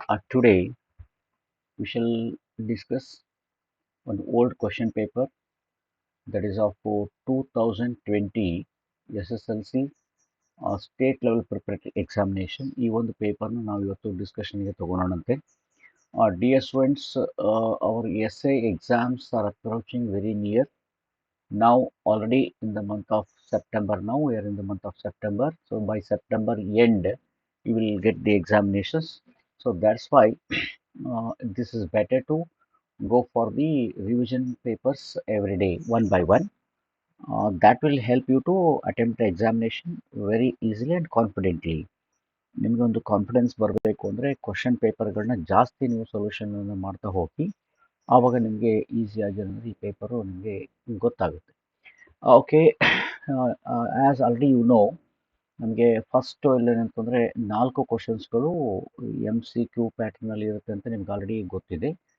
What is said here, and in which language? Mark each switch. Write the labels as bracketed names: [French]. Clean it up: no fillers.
[English] Today we shall discuss an old question paper that is of 2020 SSLC state level preparatory examination. [Kannada] ಈ ಒಂದು ಪೇಪರ್ನ ನಾವು ಇವತ್ತು ಡಿಸ್ಕಷನ್ಗೆ ತಗೊಳ್ಳೋಣಂತೆ. [English] Dear students, our essay exams are approaching very near. Now already in the month of September, now we are in the month of September, so by September end you will get the examinations. So that's why this is better to go for the revision papers every day one by one. That will help you to attempt the examination very easily and confidently. [Kannada] ನಿಮಗೆ ಒಂದು confidence ಬರಬೇಕು ಅಂದರೆ question ಪೇಪರ್ಗಳನ್ನ ಜಾಸ್ತಿ ನೀವು solution ಮಾಡ್ತಾ ಹೋಗಿ ಆವಾಗ ನಿಮಗೆ ಈಸಿಯಾಗಿ ಅನ್ನೋದು ಈ ಪೇಪರು ನಿಮಗೆ ಗೊತ್ತಾಗುತ್ತೆ. [English] okay, as already you know, [Kannada] ನಮಗೆ ಫಸ್ಟು ಇಲ್ಲೇನಂತಂದರೆ 4 ಕ್ವಶನ್ಸ್ಗಳು MCQ ಪ್ಯಾಟರ್ನಲ್ಲಿ ಇರುತ್ತೆ ಅಂತ ನಿಮ್ಗೆ ಆಲ್ರೆಡಿ ಗೊತ್ತಿದೆ.